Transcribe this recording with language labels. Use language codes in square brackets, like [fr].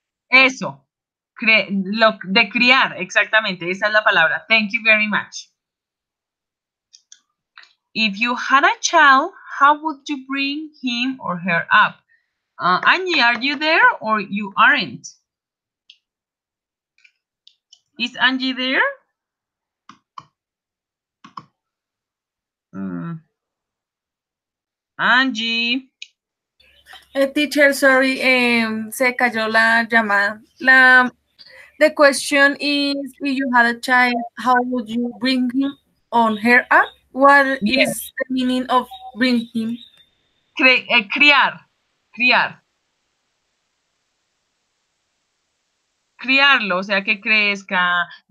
[es] Eso, de criar, exactamente, esa es la palabra. [en] Thank you very much. If you had a child, how would you bring him or her up? Angie, are you there or you aren't? Is Angie there? Angie. Teacher, sorry, [es] se cayó la llamada. [en] The question is, if you had a child, how would you bring him on her up? What Yes. is the meaning of bring him? [es] Criar. Criarlo, o sea, que crezca.